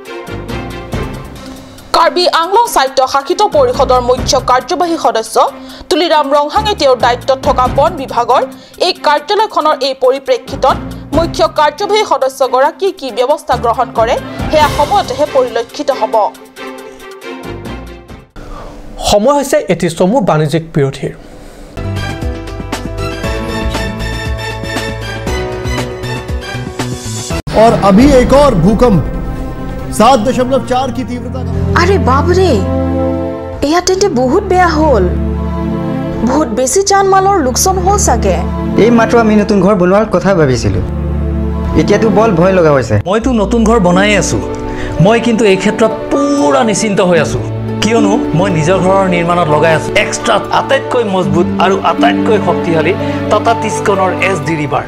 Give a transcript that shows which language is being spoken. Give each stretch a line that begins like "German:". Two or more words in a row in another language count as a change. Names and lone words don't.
Assamese: কাৰ্বি আংলং সাহিত্য শাসিত পৰিষদৰ মুখ্য কাৰ্যবাহী সদস্য তুলিৰাম ৰংহাঙে তেওঁৰ দায়িত্বত থকা বন বিভাগৰ এই কাৰ্যালয়খনৰ এই পৰিপ্ৰেক্ষিতত মুখ্য কাৰ্যবাহী সদস্যগৰাকী কি ব্যৱস্থা গ্ৰহণ কৰে হেয়া সময়তেহে পৰিলক্ষিত হ'ব সময় হৈছে এটি চমু বাণিজ্যিক বিৰতিৰ
Hindi: और अभी एक और भूकंप 7.4 की तीव्रता का
Assamese: আৰে বাপ ৰে এয়া তেন্তে বহুত বেয়া হ'ল বহুত বেছি জান माলৰ লোকসান হল সাগে এই মাত্ৰ আমি নতুন ঘৰ বনোৱাৰ কথা ভাবিছিলো এতিয়াতো বল ভয় লগা হৈছে মইতো নতুন ঘৰ বনাই আছো মই কিন্তু এই ক্ষেত্ৰত পুৰা নিশ্চিন্ত হৈ আছো কিয়নো মই নিজৰ ঘৰৰ নিৰ্মাণত লগাই আছো এক্সট্ৰা আটাইতকৈ মজবুত আৰু আটাইতকৈ শক্তিশালী টাটা টিস্কনৰ SD ৰিভাৰ